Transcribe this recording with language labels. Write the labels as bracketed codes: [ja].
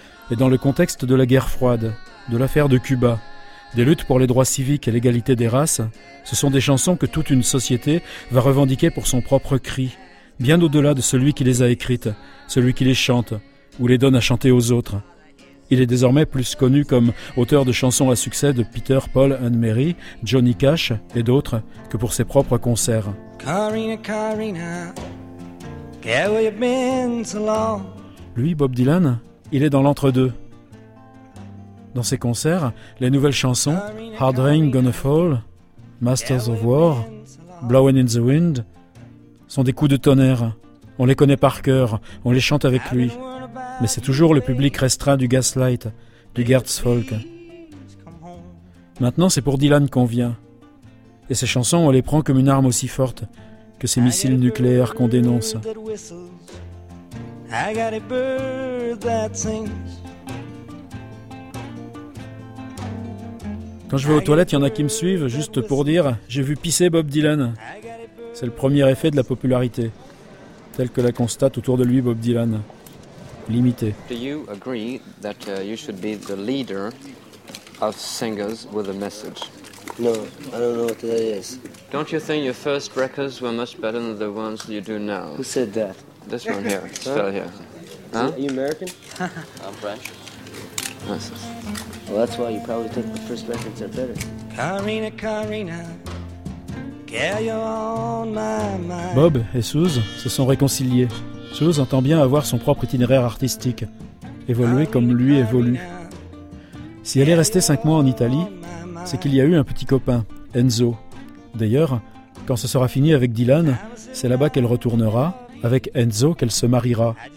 [fr] Et dans le contexte de la guerre froide, de l'affaire de Cuba, des luttes pour les droits civiques et l'égalité des races, ce sont des chansons que toute une société va revendiquer pour son propre cri, bien au-delà de celui qui les a écrites, celui qui les chante ou les donne à chanter aux autres. Il est désormais plus connu comme auteur de chansons à succès de Peter, Paul and Mary, Johnny Cash et d'autres que pour ses propres concerts. [en] Carina, Carina, get where you've been so long. [fr] Lui, Bob Dylan, il est dans l'entre-deux. Dans ses concerts, les nouvelles chansons Hard Rain Gonna Fall, Masters of War, Blowing in the Wind sont des coups de tonnerre. On les connaît par cœur, on les chante avec lui. Mais c'est toujours le public restreint du Gaslight, du Gertz Folk. Maintenant, c'est pour Dylan qu'on vient. Et ses chansons, on les prend comme une arme aussi forte que ces missiles nucléaires qu'on dénonce. [en] I got a bird that sings. [fr] Quand je vais aux toilettes, il y en a qui me suivent, juste pour dire « J'ai vu pisser Bob Dylan ». C'est le premier effet de la popularité, tel que la constate autour de lui Bob Dylan. Limité. [en] Do you agree that you should be the leader of singers with a message? No, I don't know what that is. Don't you think your first records were much better than the ones you do now? Who said that? This one here, this fellow here. Huh? Are you American? I'm French. Well, that's why you probably think the first records are better. Carina, Carina, girl, you're on my mind. [fr] Bob et Suze se sont réconciliés. Suze entend bien avoir son propre itinéraire artistique, évoluer comme lui évolue. Si elle est restée 5 mois en Italie, c'est qu'il y a eu un petit copain, Enzo. D'ailleurs, quand ce sera fini avec Dylan, c'est là-bas qu'elle retournera, avec Enzo qu'elle se mariera.